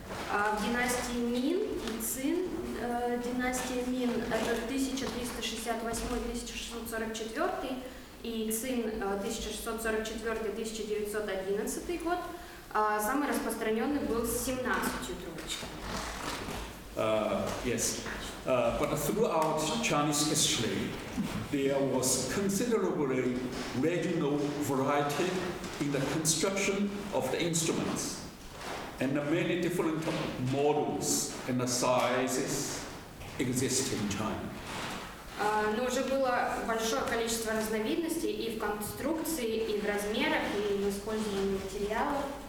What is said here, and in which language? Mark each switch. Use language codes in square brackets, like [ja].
[ru] В династии Мин и Цин, династия Мин это 1368-1644 и Цин 1644-1911 год, самый распространенный был с 17 трубочками. [en] Yes, but throughout Chinese history, there was considerably regional variety in the construction of the instruments, and many different models and the sizes exist in China. [ru] Но уже было большое количество разновидностей и в конструкции, и в размерах, и в использовании материалов.